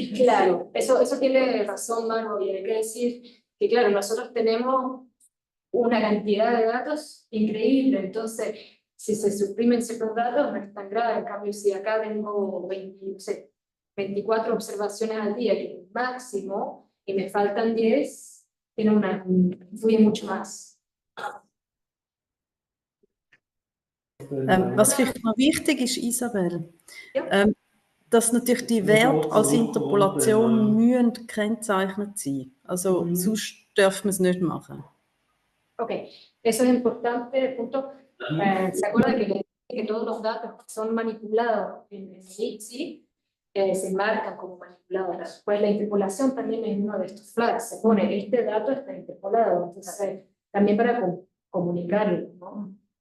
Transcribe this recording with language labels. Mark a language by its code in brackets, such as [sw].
[es] Claro, eso tiene razón, Maru, y hay que decir que, claro, nosotros tenemos una cantidad de datos increíble, entonces si se suprimen ciertos datos no es tan grave. En cambio, si acá tengo 24 observaciones al día, que es el máximo, y me faltan 10, influye mucho más. [de] Was vielleicht noch wichtig ist, Isabel, dass natürlich die Werte als Interpolation müssen gekennzeichnet sein. Also sonst dürfen wir es nicht machen. [es] Ok, eso es importante, punto. ¿Se acuerda que todos los datos que son manipulados en el IPSI se marcan como manipulados? Pues la interpolación también es uno de estos flags. Se pone, este dato está interpolado, entonces también para comunicarlo, ¿no?